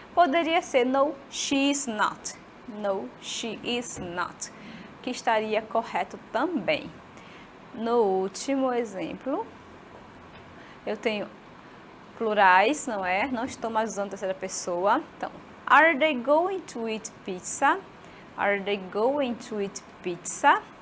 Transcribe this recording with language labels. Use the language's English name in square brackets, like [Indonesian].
[Portuguese] Poderia ser [English] no, she is not. No, she is not, [Portuguese] que estaria correto também. No último exemplo, eu tenho plurais, não é? Não estou mais usando a terceira pessoa. Então, [English] are they going to eat pizza? Are they going to eat pizza?